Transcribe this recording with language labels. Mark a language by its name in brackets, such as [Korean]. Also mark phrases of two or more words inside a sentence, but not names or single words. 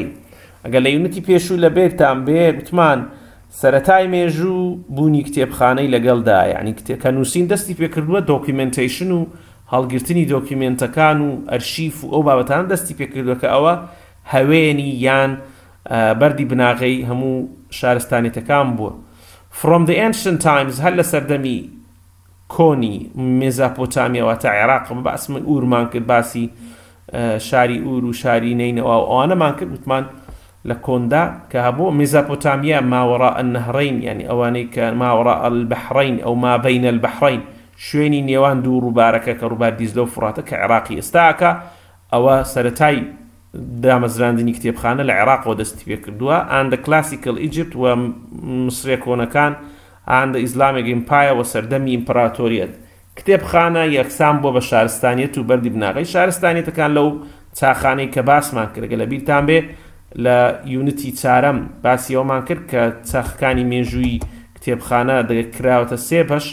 [Central Kurdish] ئەگەر لە یونیتی پێشوو لە بێتان بێ وتمان سەرەتای مێژوو بوونی کتێبخانەی لەگەڵدا، یعنی کە نووسین دەستی پێکردووە دۆکیومنتیشن و هەڵگرتنی دۆکیومنتەکان و ئەرشیف و ئەو بابەتان دەستی پێکردووە کە ئەوە هەوێنی یان بەردی بناغەی هەموو شارستانیەتەکان بووە. [English] From the ancient times [Central Kurdish] هەر لە سەردەمی کۆنی مێزاپۆتامیا واتە عێراق باس من ئورمان کرد، باسی شاری ئور و شاری نینەوە و ئەوانەمان کرد وتمان لە کۆندا کە هەبوو مێزاپۆتامیا [Arabic] ماوەڕاء النهرین، [Central Kurdish] یعنی ئەوانەی کە [Arabic] ماوەڕاء البەحرین [Central Kurdish] ئەو [Arabic] ما بین البەحرین، [Central Kurdish] شوێنی نێوان دوو ڕووبارەکە کە ڕووبار دیزلە و فراتە کە عێراقی ئێستاکە، ئەوە سەرەتای دامەزراندنی کتێبخانە لە عێراقەوە دەستی پێ کردووە. [English] and the classical Egypt [Central Kurdish] و مسرێ کۆنەکان [English] and the Islamic Empire [Central Kurdish] و سەردەمی ئیمپراتۆریەت. کتێبخانە یەکسان بۆ بە شارستانیەت و بەردی بناغەی شارستانیەتەکان لەو چاخانەی کە باسمان کرد. لە بیرتان بێ لە یونیتی چارەم باسی ئەومان کرد کە چاخەکانی مێژووی کتێبخانە دەکراوەتە سێ بەش.